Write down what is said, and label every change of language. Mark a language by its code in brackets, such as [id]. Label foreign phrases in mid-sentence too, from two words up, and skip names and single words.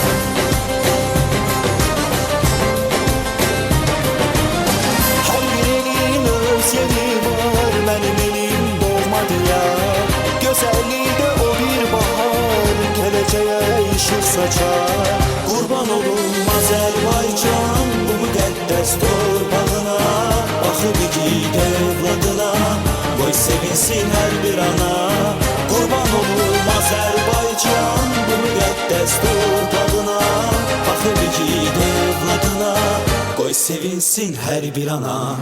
[az] Her bir elin öz yeri var, benim elim doğma diyar. [tr] Güzelliği de o bir bahar, geleceğe ışık saçar. [az] Kurban olum Azerbaycan bu müqəddəs torpağına. Baxıb igid evladına, qoy sevinsin hər bir ana. Kurban olum Azerbaycan bu müqəddəs torpağına. Baxıb igid evladına, qoy sevinsin hər bir ana.